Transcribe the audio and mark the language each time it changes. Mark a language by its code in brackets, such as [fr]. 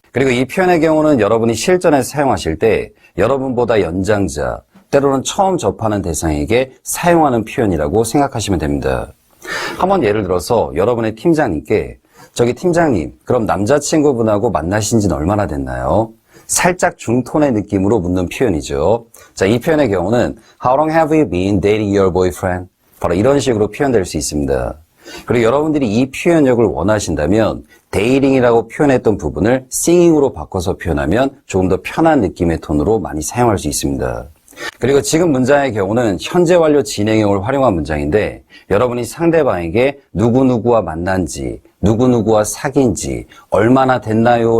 [ko] 그리고 이 표현의 경우는 여러분이 실전에서 사용하실 때 여러분보다 연장자, 때로는 처음 접하는 대상에게 사용하는 표현이라고 생각하시면 됩니다. 한번 예를 들어서 여러분의 팀장님께 저기 팀장님, 그럼 남자친구분하고 만나신 지는 얼마나 됐나요? 살짝 중톤의 느낌으로 묻는 표현이죠. 자, 이 표현의 경우는 [en] How long have you been dating your boyfriend? [ko] 바로 이런 식으로 표현될 수 있습니다. 그리고 여러분들이 이 표현력을 원하신다면 dating이라고 표현했던 부분을 singing으로 바꿔서 표현하면 조금 더 편한 느낌의 톤으로 많이 사용할 수 있습니다. 그리고 지금 문장의 경우는 현재 완료 진행형을 활용한 문장인데 여러분이 상대방에게 누구누구와 만난지, 누구누구와 사귄지 얼마나 됐나요?